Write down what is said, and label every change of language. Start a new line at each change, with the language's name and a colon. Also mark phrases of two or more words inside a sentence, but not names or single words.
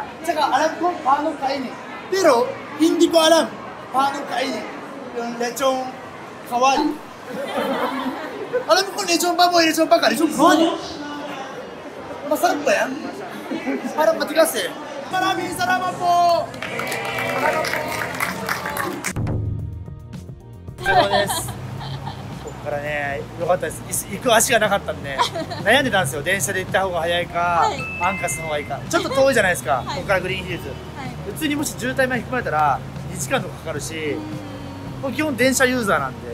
Filipino: Tsaka, alam kong paano kainin. Pero, hindi ko alam paano kainin yung lechong kawali. Alam mo kung lechong baboy, lechong baka, lechong kawali. Masarap ba yan? Parang matigas eh. Maraming salamat po!
Japanese: お疲れ様です。ここからね、良かったです。行く足がなかったんで、悩んでたんですよ。電車で行った方が早いか、アンカスの方がいいか。ちょっと遠いじゃないですか、ここからグリーンヒルズ。普通にもし渋滞まで引っ込まれたら2時間とかかかるし、もう基本電車ユーザーなんで。